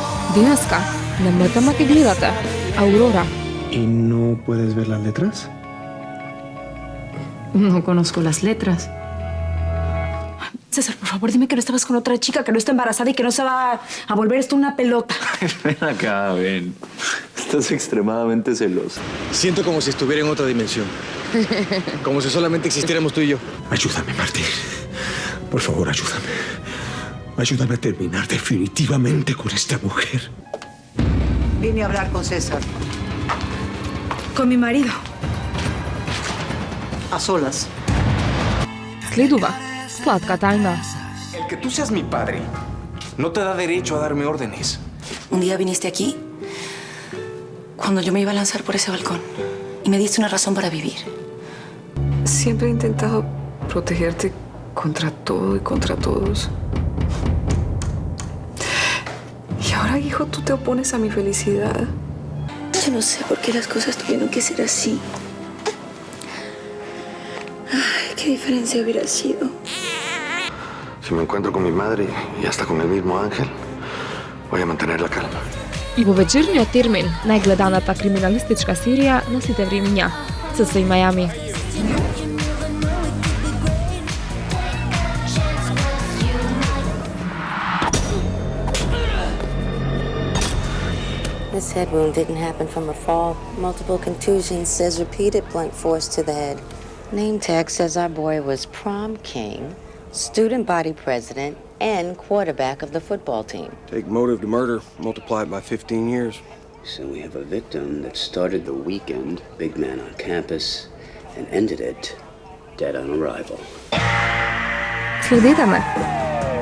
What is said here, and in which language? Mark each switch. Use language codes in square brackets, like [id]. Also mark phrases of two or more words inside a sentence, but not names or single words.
[mk] Днеска немойтама ке гледате. [es] Aurora. ¿Y no puedes ver las letras? No conozco las letras. César, por favor, dime que no estabas con otra chica, que no está embarazada y que no se va a volver esto una pelota. Ven acá, ven. Estás extremadamente celosa. Siento como si estuviera en otra dimensión. Como si solamente existiéramos tú y yo. Ayúdame, Martín. Por favor, ayúdame. Ayúdame a terminar definitivamente con esta mujer. Vine a hablar con César. Con mi marido. A solas. [mk] Следува сладка тајна. [es] El que tú seas mi padre no te da derecho a darme órdenes. Un día viniste aquí cuando yo me iba a lanzar por ese balcón y me diste una razón para vivir. Siempre he intentado protegerte contra todo y contra todos. Y ahora, hijo, tú te opones a mi felicidad. Yo no sé por qué las cosas tuvieron que ser así. Ay, qué diferencia hubiera sido. Si me encuentro con mi madre y hasta con el mismo Ángel, voy a mantener la calma. [mk] И во вечерниот термин, најгледаната криминалистичка серија на сите времиња, CSI Miami. [en] This head wound didn't happen from a fall. Multiple contusions says repeated blunt force to the head. Name tag says our boy was prom king, student body president, and quarterback of the football team. Take motive to murder, multiply it by 15 years. So we have a victim that started the weekend, big man on campus, and ended it dead on arrival. [mk] Следете ме!